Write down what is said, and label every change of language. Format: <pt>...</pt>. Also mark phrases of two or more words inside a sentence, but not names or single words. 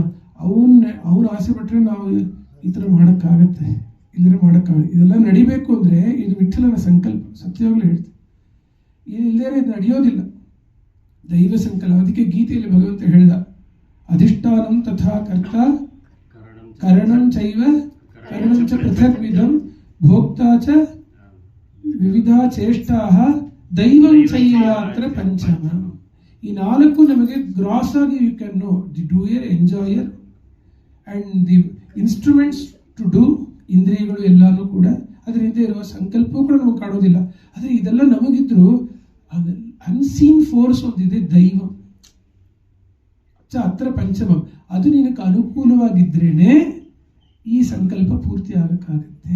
<kn>ಅವನ ಆಸೆ ಪಟ್ಟರೆ ನಾವು ಈ ಥರ ಮಾಡೋಕ್ಕಾಗತ್ತೆ, ಇಲ್ಲದ್ರೆ ಮಾಡೋಕ್ಕಾಗತ್ತೆ. ಇದೆಲ್ಲ ನಡಿಬೇಕು ಅಂದರೆ ಇದು ವಿಠಲನ ಸಂಕಲ್ಪ. ಸತ್ಯವಾಗ್ಲೂ ಹೇಳ್ತೀನಿ, ಇಲ್ಲದೇ ಇದು ನಡೆಯೋದಿಲ್ಲ. ದೈವ ಸಂಕಲ್ಪ. ಅದಕ್ಕೆ ಗೀತೆಯಲ್ಲಿ ಭಗವಂತ ಹೇಳಿದ,</kn> <sa>ಅಧಿಷ್ಠಾನಂ ತಥಾ ಕರ್ತ ಕರಣಂ ಚೈವ ಕರಣಂ ಚ ಪೃಥಗ್ವಿಧಂ ಭೋಕ್ತಾ ಚ ವಿವಿಧ ಚೇಷ್ಟಾಃ ದೈವಂ ಚೈವಾತ್ರ ಪಂಚಮ.</sa> <kn>ಈ 4 ನಮಗೆ ಗ್ರಾಸ್ ಆಗಿ</kn> <en>you can know the doer, enjoyer and the instruments to do.</en> <kn>ಇಂದ್ರಿಯಗಳು ಎಲ್ಲನೂ ಕೂಡ ಅದರಿಂದ ಇರುವ ಸಂಕಲ್ಪವೂ ಕೂಡ ನಮಗೆ ಕಾಣೋದಿಲ್ಲ. ಆದರೆ ಇದೆಲ್ಲ ನಮಗಿದ್ರು</kn> <en>unseen force</en> <kn>ಒಂದಿದೆ,</kn> <sa>ದೈವ ಅತ್ರ ಪಂಚಮಂ.</sa> <kn>ಅದು ನಿನಗೆ ಅನುಕೂಲವಾಗಿದ್ರೇನೆ ಈ ಸಂಕಲ್ಪ ಪೂರ್ತಿ ಆಗಕ್ಕಾಗತ್ತೆ.</kn>